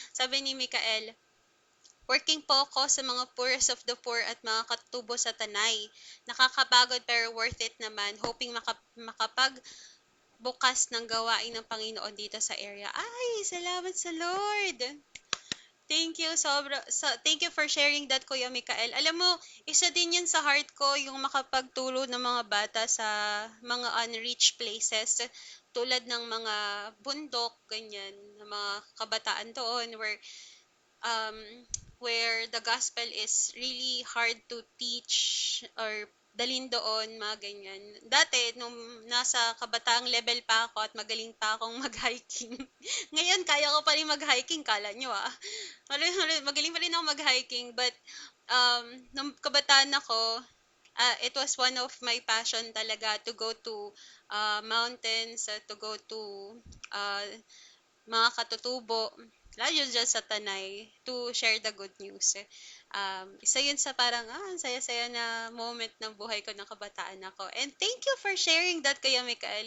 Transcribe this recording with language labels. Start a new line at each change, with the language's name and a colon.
Filipino: Sabi ni Mikael, working po ako sa mga
English: poorest of the poor
Filipino: at mga katubo sa Tanay. Nakakapagod pero worth it naman. Hoping makapag bukas ng gawain ng Panginoon dito sa area. Ay, salamat sa Lord!
English: Thank you, thank you for sharing that, Kuya Mikael.
Filipino: Alam mo, isa din yan sa heart ko, yung makapagtulong ng mga bata sa mga unreached places, tulad ng mga bundok, ganyan, ng mga kabataan doon, um,
English: where the gospel is really hard to teach
Filipino: or dalin doon, mga ganyan. Dati, nung nasa kabataang level pa ako at magaling pa akong mag-hiking, ngayon kaya ko pa rin mag-hiking, kala nyo ah. Magaling pa rin ako mag-hiking,
English: but
Filipino: nung kabataan ako,
English: it was one of my passion talaga to go to mountains, to go to uh,
Filipino: mga katutubo, lalo dyan sa Tanay,
English: to share the good news.
Filipino: Isa yun sa parang, ang saya-saya na moment ng buhay ko ng kabataan ako. And thank you for sharing that, Kuya Mikael.